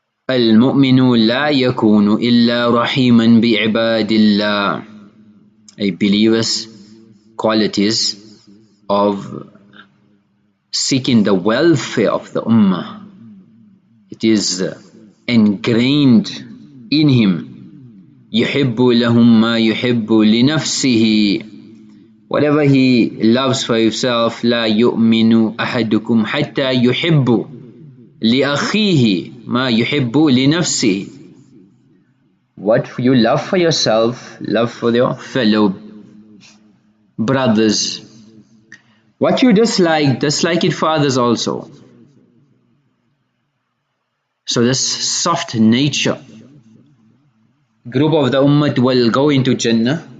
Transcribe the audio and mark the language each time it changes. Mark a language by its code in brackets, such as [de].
[ar] الْمُؤْمِنُ لَا يَكُونُ إِلَّا رَحِيمًا بِعِبَادِ اللَّهِ. [en] A believer's qualities of seeking the welfare of the ummah, it is ingrained in him. [ar] يُحِبُّ لَهُمْ مَا يُحِبُّ لِنَفْسِهِ. [en] Whatever he loves for himself, [ar] لا يؤمن أحدكم حتى يحب لأخيه ما يحب لنفسه. [en] What you love for yourself, love for your fellow brothers. What you dislike it for others also. So this soft nature. Group of the ummah will go into Jannah.